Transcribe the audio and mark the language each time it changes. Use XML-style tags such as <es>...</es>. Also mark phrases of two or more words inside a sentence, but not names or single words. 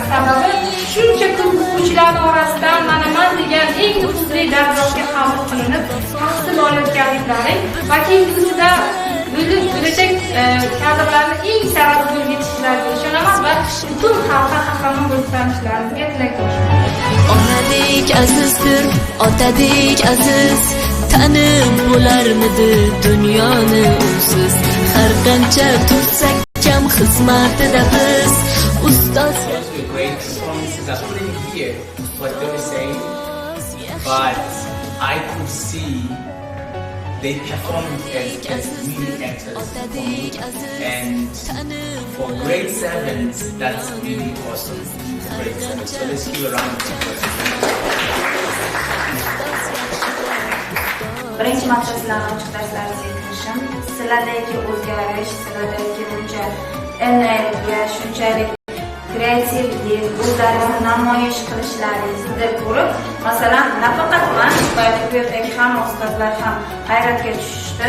<uz>Sababi shuncha ko'p o'quvchilarning orasidan mana degan eng nufuzli darajasiga qabul qilinib, tahsil olayotganliklaring va kelgusida bo'lajak kadrlarni eng sari bo'lib yetishishlariga ishonaman va butun xalqqa qahramon bo'lib chiqarishlaringizga tilakdoshman. Onadek azizdir, otadek aziz, tanib bo'larmidi dunyoni usiz. Har qancha tursak kam xizmatida biz, ustoz.</uz> <en>The great performances I couldn't hear what they were saying, but I could see they performed as really actors for me. And for grade 7s, that's really awesome. Grade 7. So let's give a round of applause.</en> <uz>Birinchi marta sizlarni ochiq darslaringizga kirishim, sizlardagi o'zgarish, sizlardagi buncha energiya, shunchalik kreativlik, o'zlaringizni namoyish qilishlaringizni ko'rib, masalan, nafaqat men, balki bu yerdagi hamma ustozlar ham hayratga tushishdi.</uz>